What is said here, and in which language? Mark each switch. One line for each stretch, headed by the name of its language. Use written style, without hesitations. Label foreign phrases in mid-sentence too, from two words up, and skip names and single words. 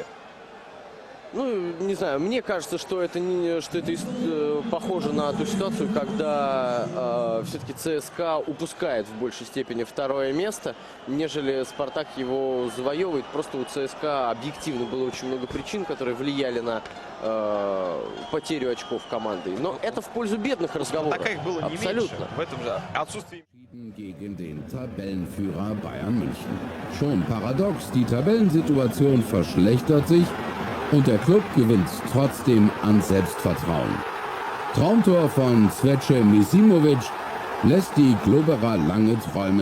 Russian: Ну, не знаю, мне кажется, что это похоже на ту ситуацию, когда все-таки ЦСКА упускает в большей степени 2-е место, нежели «Спартак» его завоевывает. Просто у ЦСКА объективно было очень много причин, которые влияли на потерю очков команды. Но это в пользу бедных разговоров. Так их было не меньше. В этом же отсутствии.
German: Gegen den Tabellenführer Bayern München. Schon paradox, die Tabellensituation verschlechtert sich und der Club gewinnt trotzdem an Selbstvertrauen. Traumtor von Zveče Misimovic lässt die Globberer lange träumen.